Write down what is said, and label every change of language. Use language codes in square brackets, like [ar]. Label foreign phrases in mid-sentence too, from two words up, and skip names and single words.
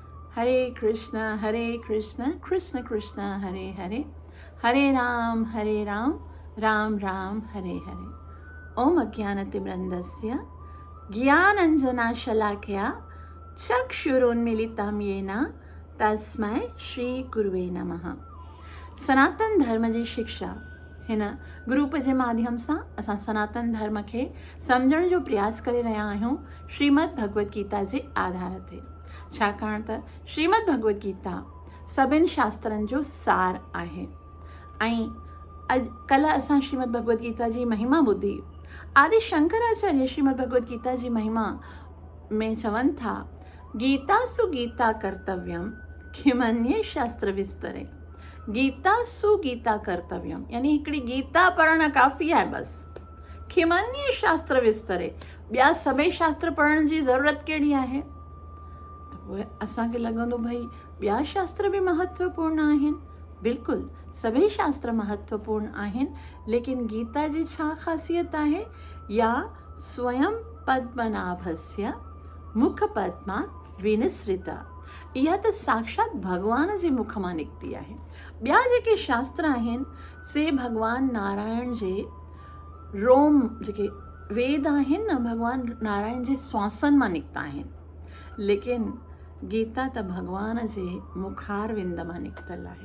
[sa] हरे कृष्ण कृष्ण कृष्ण हरे हरे, हरे राम राम राम हरे हरे। ओम अज्ञानतिमिरन्धस्य ज्ञानाञ्जनशलाकया चक्षुरुन्मीलितं येन तस्मै श्री गुरुवे नमः। [sd] सनातन धर्म जी शिक्षा हिन ग्रुप जे माध्यम सां असां सनातन धर्म खे सम्झण जो प्रयास करे रहिया आहियूं श्रीमद भगवत गीता जे आधार ते। छाकाणि त श्रीमद भगवत गीता सभिनि शास्त्रनि जो सार आहे ऐं कल्ह असां श्रीमद भगवत गीता जी महिमा ॿुधी। आदि शंकराचार्य श्रीमद भगवत गीता जी महिमा में चवनि था, [sa] गीता सु गीता कर्तव्यम किमन्ये शास्त्र विस्तरे। गीता सु गीता कर्तव्यम [sd] यानी हिकिड़ी गीता पढ़णु काफ़ी आहे बसि। [sa] किमन्ये शास्त्र विस्तरे, [sd] ॿिया सभई शास्त्र पढ़ण जी ज़रूरत कहिड़ी आहे? असांखे लॻंदो भई ॿिया शास्त्र भी महत्वपूर्ण आहिनि। बिल्कुलु सभई शास्त्र महत्वपूर्ण आहिनि, लेकिन गीता जी छा ख़ासियत आहे? [sa] या स्वयं पद्मनाभस्य मुख पद्मात् विनिसृता, [sd] इहा त साक्षात भगवान जे मुख मां निकिती आहे। ॿिया जेके शास्त्र आहिनि से भगवान नारायण जे रोम, जेके वेद आहिनि न, भगवान नारायण जे श्वासनि मां निकिता आहिनि, लेकिन गीता त भगवान जे मुखार विंद मां निकितल आहे।